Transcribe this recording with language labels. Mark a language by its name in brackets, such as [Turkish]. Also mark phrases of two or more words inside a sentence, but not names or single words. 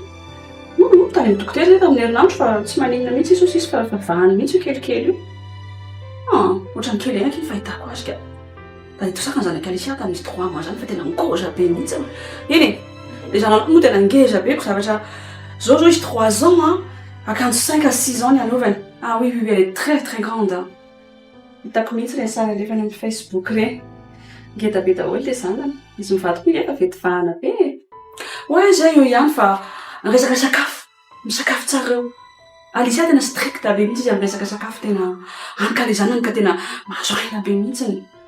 [Malagasy] Tany amin'ny dokotera zay tamin'ny herinandro fa tsy maninona mihitsy iso sisy fa vavahana mihitsy io kelikely io. Ohatrany kely ihany ny fahitako azy ka. Da itosaka ny zanaka Alicia tamin'izy 3 mois zany fa tena ngeza be mihitsy. Eny e, le zanako moa tena ngeza be ko zavatra zao izy 3 ans akanjo 5 à 6 ans ny anaovany. [French] Oui, elle est très très grande. [Malagasy] Hitako mihitsy le sary alefany amin'ny Facebook re. Ngeda be daholo le zanany. Izy mivadiko efa vety vahana be. Zay io ihany fa resaka sakafo. Misakafo tsara eo. Alicia tena strict be mihitsy izy amin'ny resaka sakafo tena anka le zanany ka tena mahazo aina be mihitsy.